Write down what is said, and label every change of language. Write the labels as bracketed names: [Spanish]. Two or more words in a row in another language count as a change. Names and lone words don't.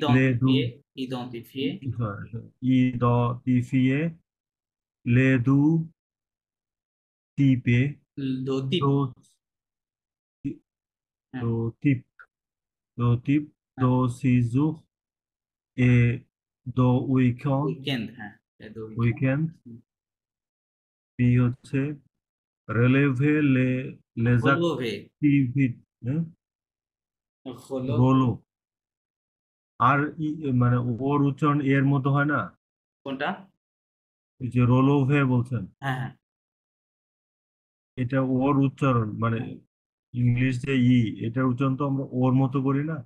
[French] identifier les deux types de séjours et de week-end puis [Bangla] হচ্ছে [French] relever les activités [Bangla] হলো আর মানে ওর উচ্চারণ এর মতো হয় না কোনটা এই যে রোলোভে বলছেন হ্যাঁ এটা ওর উচ্চারণ মানে ইংলিশ যে এটার উচ্চারণ তো আমরা ওর মতো করি না,